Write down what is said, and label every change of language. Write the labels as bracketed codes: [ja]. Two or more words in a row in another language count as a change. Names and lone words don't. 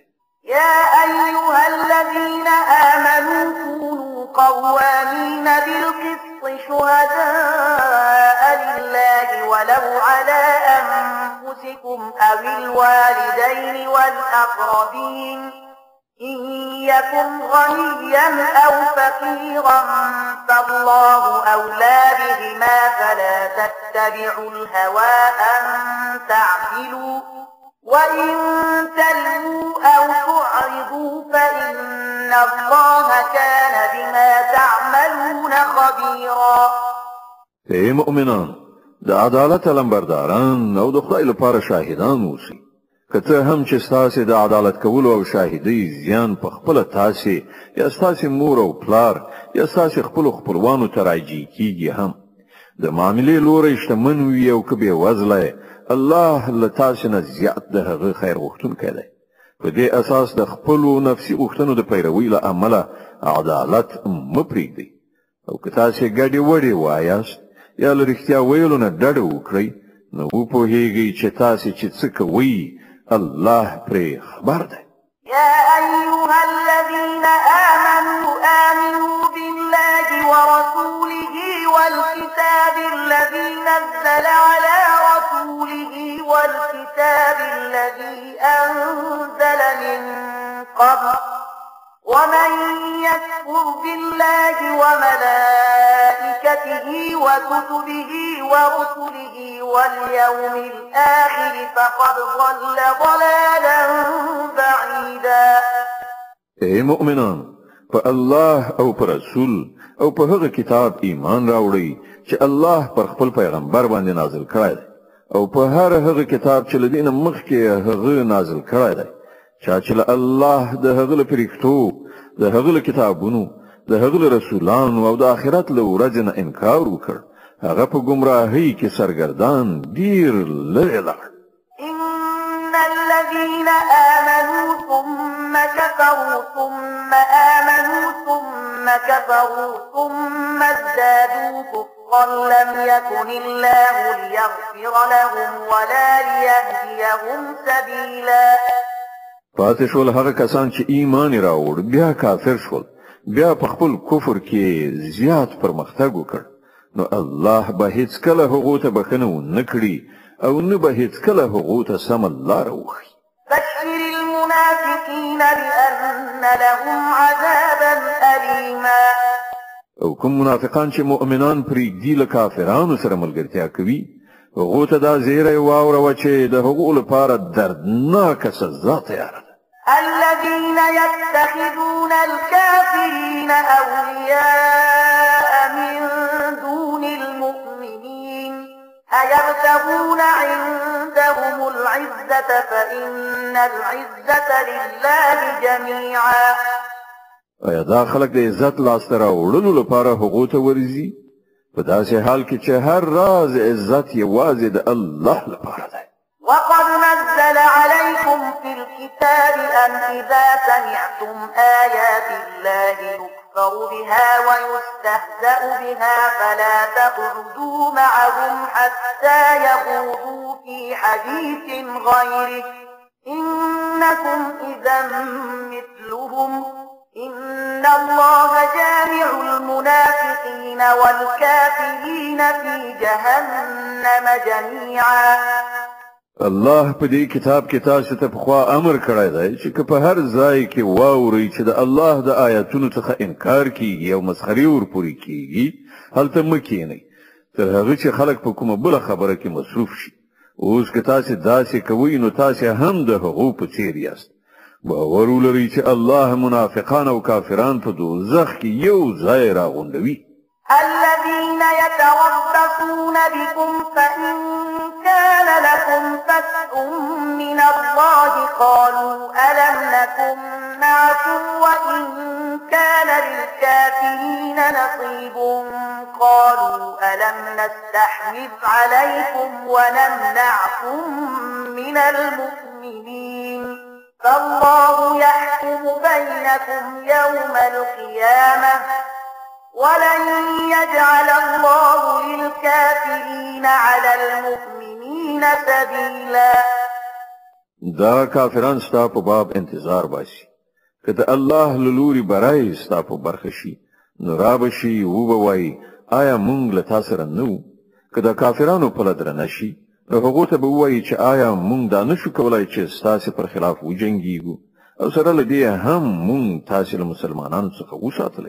[ar] يا أيها الذين آمنوا كونوا قوامين بالقسط شهداء لله ولو على أنفسكم أو الوالدين والأقربين إن يكن غنيا أو فقيرا فالله أولى بهما فلا تتبعوا الهوى أن تعدلوا وإن تلووا أو تعرضوا فإن الله كان بما تعملون خبيرا. [ps] ای مؤمنان د عدالت لمبرداران او د خدای لپاره شاهدان اوسئ. که څه هم چې ستاسې د عدالت کولو او شاهدۍ زیان په خپله تاسې یا ستاسې مور او پلار یا ستاسې خپلو خپلوانو ته راجع کیږي هم د معاملې لوری شتمن وي او که بېوزله الله له تاسې نه زیات د هغه خیر غوښتونکی دی. په دې اساس د خپلو نفسي غوښتنو د پیروۍ له امله عدالت مه پرېږدئ او که تاسې ګډې وډې وایاست یا له رښتیا ویلو نه ډډه وکړئ نو وپوهیږئ چې تاسې چې څه کوئ الله پرې خبر دی. [ar] يا أيها الذين آمنوا بالله ورسوله والكتاب الذي نزل على رسوله والكتاب الذي أنزل من قبل ومن يكفر بالله وملائكته وكتبه ورسله واليوم الآخر فقد ضل ضلالا بعيدا. [ps] ای مؤمنان په الله او په رسول او په هغه کتاب ایمان راوړئ چې الله پر خپل پیغمبر باندې نازل کړی دی او په هر هغه کتاب چې له دې نه مخکې هغه نازل کړی دی. چا چې له الله د هغه له فرښتو د هغه له کتابونو د هغه رسولانو او د آخرت له ورځې نه انکار وکړ هغه په گمراهۍ کې سرګردان ډیر لرې لاړ. [ar] إن الذين آمنوا ثم كفروا ثم آمنوا ثم كفروا ثم ازدادوا كفرا لم يكن الله ليغفر لهم ولا ليهديهم سبيلا. [ps] پاتې شول هغه کسان چې ایمان یې راوړ بیا کافر شول، بیا په خپل کفر کې زیات پرمختګ وکړ، نو الله به هیڅکله هغو ته بخښنه ونه کړي او نه به هیڅکله هغو ته سمه لاره وښیي. [ar] بشر المنافقين بأن لهم عذابا أليما. [ps] او کوم منافقان چې مؤمنان پرېږدي له کافرانو سره ملګرتیا کوي، هغو ته دا زیری واوروه چې د هغو لپاره دردناکه سزا تیاره ده. [ar] الذين يتخذون الكافرين أولياء من دون المؤمنين أيبتغون عندهم العزة فإن العزة لله جميعا. [ps] ایا دا خلک د عزت لاسته راوړلو لپاره هغو ته ورځي؟ په داسې حال کې چې هر راز عزت یوازې د الله لپاره دی. [ar] وقد نزل عليكم في الكتاب أن إذا سمعتم آيات الله يكفر بها ويستهزأ بها فلا تقعدوا معهم حتى يخوضوا في حديث غيره إنكم إذا مثلهم إن الله جامع المنافقين والكافرين في جهنم جميعا. [ps] الله په دې کتاب کې تاسو ته پخوا امر کړی دی چې په هر ځای کې واورئ چې د الله د آیاتونو څخه انکار کیږي او مسخري ورپورې کیږي، هلته مه کښېنئ تر هغه چې خلک په کومه بله خبره کې مصروف شي. اوس که تاسې داسې کوئ نو تاسې هم د هغو په څېر یاست. باور ولرئ چې الله منافقان او کافران په دوزخ کې یو ځای راغونډوي. [ar] الذين يتربصون بكم فإن كان لكم فتح من الله قالوا ألم نكن معكم وإن كان للكافرين نصيب قالوا ألم نستحوذ عليكم ونمنعكم من المؤمنين فالله يحكم بينكم يوم القيامة ولن يجعل الله للكافرين على المؤمنين سبيلا. [ps] دا کافران ستا په باب انتظار باسي. که د الله له لوري برای ستا په برخه شي نو رابشي وبوي آیا مونږ له تاسو سره نه وو؟ که د کافرانو په لدرنه شي نو هغو ته به ووایي چې آیا مونږ دا نشو کولای چې ستاسې پر خلاف وجنګیږو او سره له دې هم مونږ تاسې له مسلمانانو څخه وساتلی.